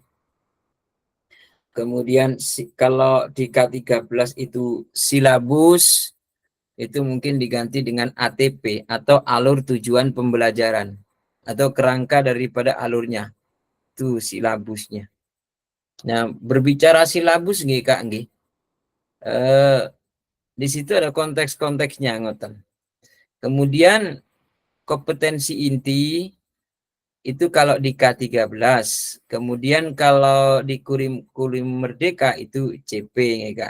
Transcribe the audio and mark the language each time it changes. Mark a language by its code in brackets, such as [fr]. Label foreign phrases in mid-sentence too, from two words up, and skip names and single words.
[id] Kemudian kalau di K13 itu silabus, itu mungkin diganti dengan ATP atau alur tujuan pembelajaran atau kerangka daripada alurnya. Itu silabusnya. Nah, berbicara silabus nggih, Kak, nggih. Di situ ada konteks-konteksnya, ngoten. Kemudian kompetensi inti itu kalau di K13. Kemudian kalau di kurikulum merdeka itu CP, ya, Kak.